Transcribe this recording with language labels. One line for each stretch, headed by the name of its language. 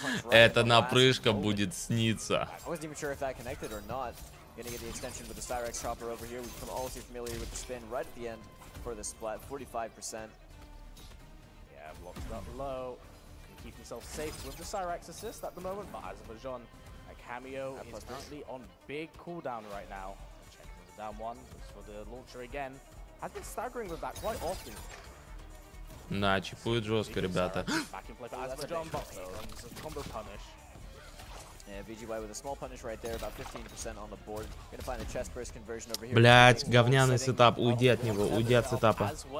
Russian: Эта напрыжка будет сниться.
English: I wasn't even sure if that connected or not. Gonna get the extension with the Cyrax chopper over here. We've become all too familiar with the spin right at the end for the splat, 45%. Yeah, locked up low. Can keep himself safe with the Cyrax assist at the moment, but Azerbaijan, a cameo, is currently on big cooldown right now. Checking the down one, looks for the launcher again. Has been staggering with that quite often.
Russian: Да, чипуют жестко, ребята.
English: Back in play for Azerbaijan, but a combo punish. Yeah, VGY with a small punish right there, about 15% on the board. Gonna find a chest burst conversion over here.
Russian: Блять, говняный сетап, уйди от него, уйди от сетапа.